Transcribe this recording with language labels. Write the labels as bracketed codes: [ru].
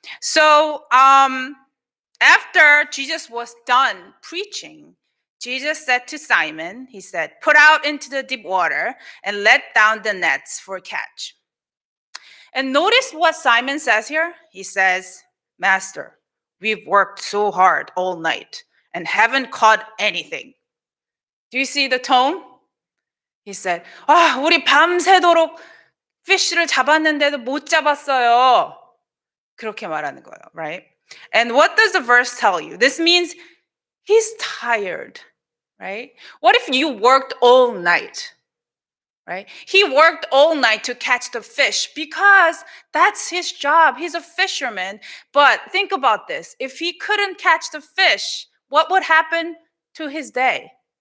[en] So after Jesus was done preaching, Jesus said to Simon, he said, "Put out into the deep water and let down the nets for catch." And notice what Simon says here. He says, "Master, we've worked so hard all night and haven't caught anything." Do you see the tone? He said, [ko] 우리 밤새도록 fish를 잡았는데도 못 잡았어요. 그렇게 말하는 거예요, right? [en] And what does the verse tell you? This means he's tired, right? What if you worked all night? Right? He worked all night to catch the fish because that's his job. He's a fisherman. But think about this. If he couldn't catch the fish, what would happen to his day?